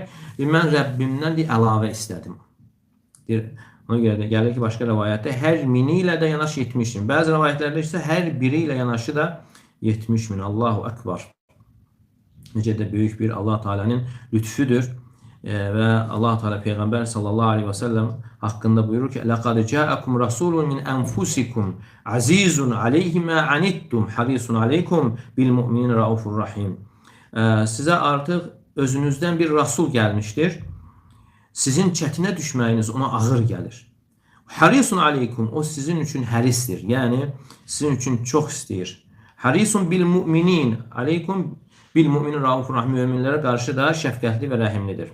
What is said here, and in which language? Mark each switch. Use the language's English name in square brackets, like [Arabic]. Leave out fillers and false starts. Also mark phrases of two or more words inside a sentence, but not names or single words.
[Azerbaijani] Mən Rəbbimdən əlavə istədim. Ona görə də gəlir ki, başqa rivayətdə hər mini ilə də yanaşı 70.000. Bəzi rivayətlərdə isə hər biri ilə yanaşı da 70.000. [Arabic] الله أكبر. [Azerbaijani] Necə də böyük bir Allah Teala'nın lütfüdür. Və Allah Teala Peyğəmbər [Arabic] صلى الله عليه وسلم [Azerbaijani] haqqında buyurur ki, [Arabic] لَقَدْ جَاءَكُمْ رَسُولٌ مِنْ أَنْفُسِكُمْ عَزِيزٌ عَلَيْهِ مَا عَنِتُّمْ حَرِيصٌ عَلَيْكُمْ بِالْمُؤْمِنِينَ رَؤُوفٌ رَحِيمٌ. [Azerbaijani] Sizə artıq özünüzdən bir rasul gəlmişdir. Sizin çətinə düşməyiniz ona ağır gəlir. [Arabic] حريص عليكم, [Azerbaijani] o sizin üçün hərisdir. Yəni sizin üçün çox istəyir. [Arabic] حريص بالمؤمنين عليكم بالمؤمنين رؤوف رحيم, [Azerbaijani] müminlərə qarşı da şəfqətli və rəhimlidir.